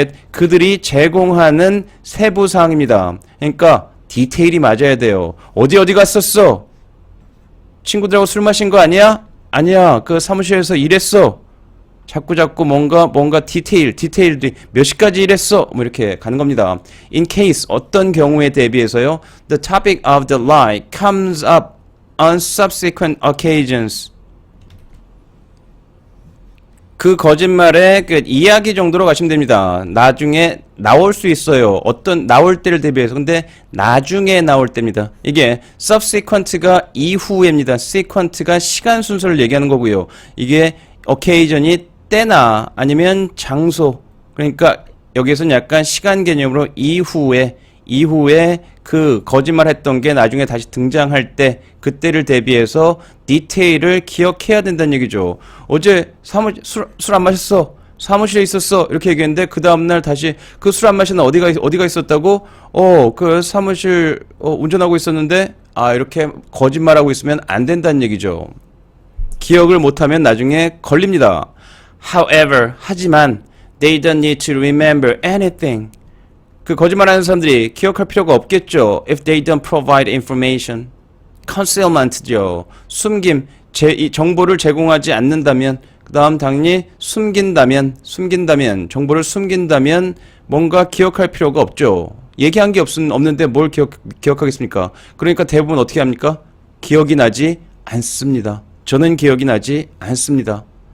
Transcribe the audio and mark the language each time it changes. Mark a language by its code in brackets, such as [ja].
[ko] 그들이 제공하는 세부사항입니다. 그러니까 디테일이 맞아야 돼요. 어디 갔었어? 친구들하고 술 마신 거 아니야? 아니야. 그 사무실에서 일했어. 자꾸 뭔가 디테일들이 몇 시까지 일했어? 뭐 이렇게 가는 겁니다. In case 어떤 경우에 대비해서요. [en] The topic of the lie comes up on subsequent occasions. [ko] 그 거짓말의 그 이야기 정도로 가시면 됩니다. 나중에 나올 수 있어요. 어떤 나올 때를 대비해서. 근데 나중에 나올 때입니다. 이게 subsequent가 이후에입니다. sequent가 시간 순서를 얘기하는 거고요. 이게 occasion이 때나 아니면 장소. 그러니까 여기에서는 약간 시간 개념으로 이후에 그 거짓말 했던 게 나중에 다시 등장할 때 그때를 대비해서 디테일을 기억해야 된다는 얘기죠. 어제 술 안 마셨어. 사무실에 있었어. 이렇게 얘기했는데 그 다음날 다시 그 술 안 마셨나 어디가 있었다고? 그 사무실 운전하고 있었는데 이렇게 거짓말하고 있으면 안 된다는 얘기죠. 기억을 못하면 나중에 걸립니다. [en] However, 하지만 they don't need to remember anything. [ko] 그 거짓말하는 사람들이 기억할 필요가 없겠죠. [en] If they don't provide information. [ko] concealment죠. 숨김, 이 정보를 제공하지 않는다면, 그 다음 당연히 숨긴다면, 정보를 숨긴다면 뭔가 기억할 필요가 없죠. 얘기한 게 없는데 뭘 기억하겠습니까? 그러니까 대부분 어떻게 합니까? 기억이 나지 않습니다. 저는 기억이 나지 않습니다.